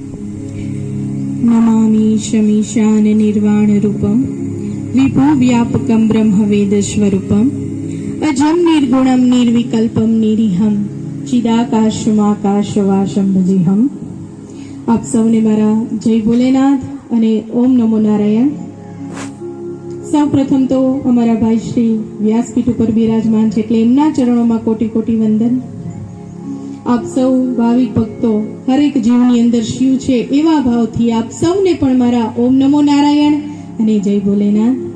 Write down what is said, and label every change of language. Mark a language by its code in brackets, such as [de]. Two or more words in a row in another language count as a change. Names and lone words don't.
[sa] नमामि शमीशान निर्वाण रूपम विभु व्यापकम ब्रह्म वेद स्वरूपम अजम निर्गुणम निर्विकल्पम निरीहम चिदाकाशमाकाशवासम भजेहम। [gu] આપ સૌને મારા જય ભોલેનાથ અને [sa] ओम नमो नारायण. [gu] સૌ પ્રથમ તો અમારા ભાઈ શ્રી વ્યાસપીઠ ઉપર બિરાજમાન છે એટલે એમના ચરણોમાં કોટી કોટી વંદન. આપ સૌ ભાવિક ભક્તો હરેક જીવની અંદર શિવ છે એવા ભાવથી આપ સૌને પણ મારા [sa] ओम नमो नारायण [gu] અને જય ભોલેનાથ.